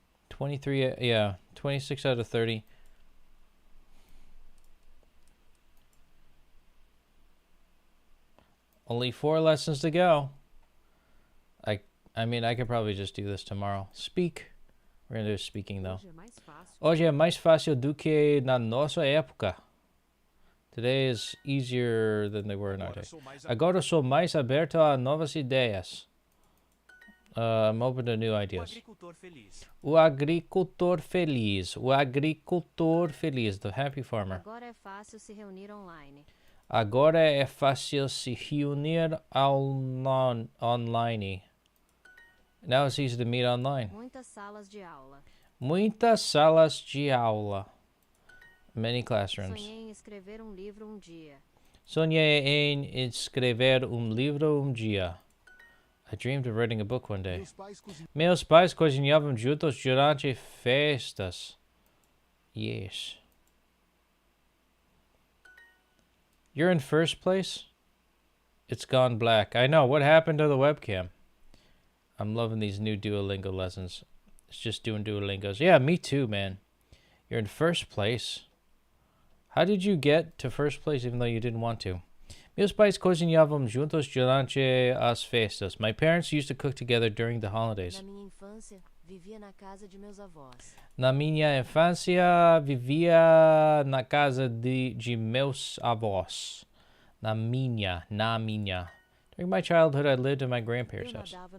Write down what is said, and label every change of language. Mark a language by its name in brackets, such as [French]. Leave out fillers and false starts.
[English] 23, yeah, 26 out of 30. Only 4 lessons to go. I mean, I could probably just do this tomorrow. Speak. We're going to do speaking, though. [Portuguese] Hoje é mais fácil do que na nossa época. [English] Today is easier than they were in our day. [Portuguese] Agora sou mais aberto a novas ideias. [English] I'm open to new ideas. O agricultor feliz. [Portuguese] O agricultor feliz. The happy farmer. Agora é fácil se reunir online. Agora é fácil se reunir online. [English] Now it's easy to meet online. [Portuguese] Muitas salas de aula. Muitas salas de aula. Many classrooms. Sonhei em escrever livro dia. Sonhei em escrever livro dia. [English] I dreamed of writing a book one day. [Portuguese] Meus pais cozinhavam juntos durante festas. [English] Yes. You're in first place? It's gone black. I know. What happened to the webcam? I'm loving these new Duolingo lessons. It's just doing Duolingos. Yeah, me too, man. You're in first place. How did you get to first place even though you didn't want to? [Portuguese] Meus pais cozinhavam juntos durante as festas. [English] My parents used to cook together during the holidays. [Portuguese] Na minha infância, vivia na casa de meus avós. Na minha infância, vivia na casa de meus avós. Na minha. [English] During my childhood, I lived in my grandparents' house.